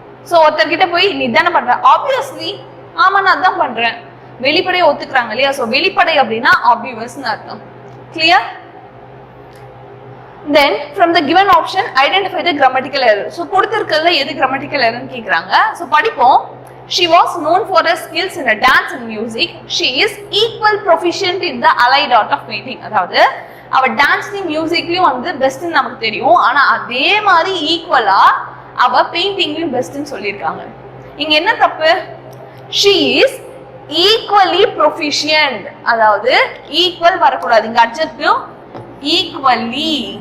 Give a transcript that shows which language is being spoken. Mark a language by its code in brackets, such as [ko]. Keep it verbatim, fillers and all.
[ta] So ஒருத்தர்கிட்ட போய் நீ தானே பண்ற, ஆப்வியஸ்லி ஆமா நான் தான் பண்றேன், வெளிப்படையா ஒத்துக்கிறாங்க இல்லையா. சோ வெளிப்படை அப்படின்னா ஆப்வியஸ்ன்னு அர்த்தம். Clear? [en] Then from the given option identify the grammatical error. So [ta] கொடுத்திருக்கிறதுல எது [en] grammatical error [ta] ன்னு கேக்குறாங்க. So படிப்போம். [en] She was known for her skills in dance and music. She is equal proficient in the allied art of painting. [ta] அதாவது அவ டான்ஸ்லயும் மியூசிக்லயும் வந்து பெஸ்ட்ன்னு நமக்கு தெரியும், ஆனா அதே மாதிரி ஈக்குவலா அவ பெயிண்டிங்லயும் பெஸ்ட்ன்னு சொல்லியிருக்காங்க. இங்க என்ன தப்பு? [en] She is equally proficient. [ta] அதாவது ஈக்குவல் வரக்கூடாது இங்க, [en] adjective equally.